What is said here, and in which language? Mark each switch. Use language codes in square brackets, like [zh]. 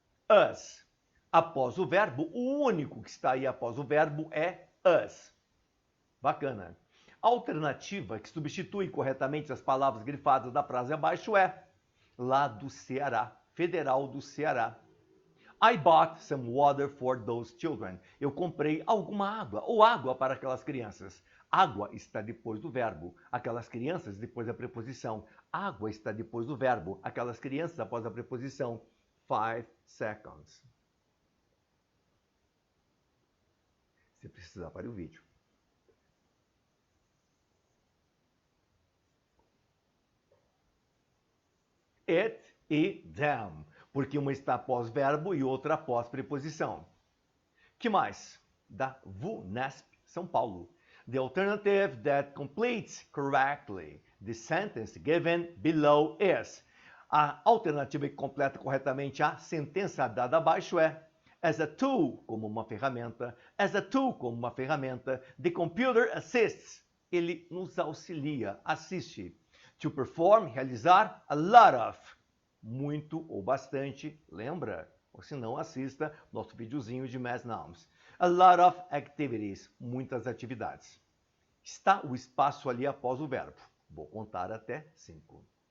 [pt] us. Após o verbo, o único que está aí após o verbo é us. Bacana. A alternativa que substitui corretamente as palavras grifadas da frase abaixo é lá do Ceará, Federal do Ceará. [en] I bought some water for those children. [pt] Eu comprei alguma água, ou água para aquelas crianças. Água está depois do verbo, aquelas crianças depois da preposição. Água está depois do verbo, aquelas crianças após a preposição. [en] 5 seconds. [pt] Se precisar, pare o vídeo. It e them, porque uma está após verbo e outra após preposição. Que mais? [en] Da VUNESP, São Paulo. The alternative that completes correctly the sentence given below is. [pt] A alternativa que completa corretamente a sentença dada abaixo é [en] as a tool, [pt] como uma ferramenta. [en] As a tool, [pt] como uma ferramenta. [en] The computer assists. [pt] Ele nos auxilia, assiste. [en] To perform, realizar, a lot of. [pt] Muito ou bastante, lembra? Ou se não, assista nosso videozinho de Mass Nouns. [en] A lot of activities, [pt] muitas atividades. Está o espaço ali após o verbo. Vou contar até 5.